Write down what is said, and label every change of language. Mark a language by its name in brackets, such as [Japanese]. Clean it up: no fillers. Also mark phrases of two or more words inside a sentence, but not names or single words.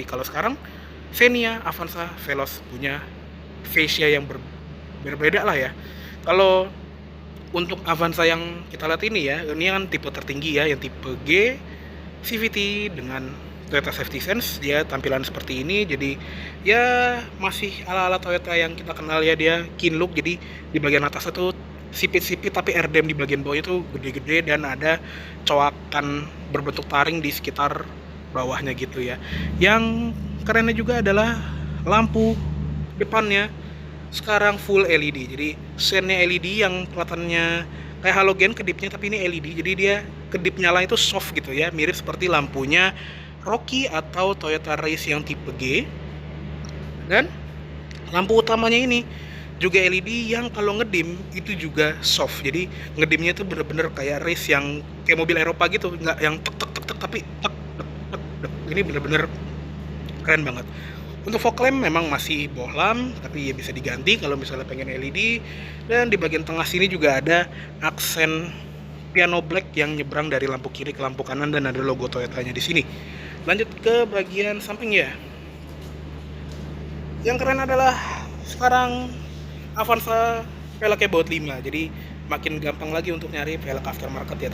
[Indonesian] Kalau sekarang Xenia, Avanza, Veloz punya fascia yang berbeda lah ya. Kalau untuk Avanza yang kita lihat ini ya, ini kan tipe tertinggi ya, yang tipe G CVT dengan Toyota Safety Sense. Dia tampilan seperti ini, jadi ya masih ala-ala Toyota yang kita kenal ya, dia [English] clean look. [Indonesian] Jadi di bagian atas itu sipit-sipit, tapi airdam di bagian bawahnya itu gede-gede dan ada coakan berbentuk taring di sekitar bawahnya gitu ya. Yang kerennya juga adalah lampu depannya sekarang [English] full LED. [Indonesian] Jadi sennya LED yang kelihatannya kayak halogen kedipnya, tapi ini LED. Jadi dia kedip nyala itu soft gitu ya, mirip seperti lampunya Rocky atau Toyota Race yang tipe G. Dan lampu utamanya ini juga LED yang kalau ngedim itu juga soft, jadi ngedimnya tuh bener-bener kayak race yang kayak mobil Eropa gitu, nggak yang tek tek tek tek tapi tek tek tek tek. Ini bener-bener keren banget. Untuk [English] fog lamp [Indonesian] memang masih bohlam, tapi ya bisa diganti kalau misalnya pengen LED. Dan di bagian tengah sini juga ada aksen [English] piano black [Indonesian] yang nyebrang dari lampu kiri ke lampu kanan dan ada logo Toyotanya di sini. Lanjut ke bagian samping ya. Yang keren adalah sekarang Avanza velgnya baut 5, jadi makin gampang lagi untuk nyari velg aftermarket ya.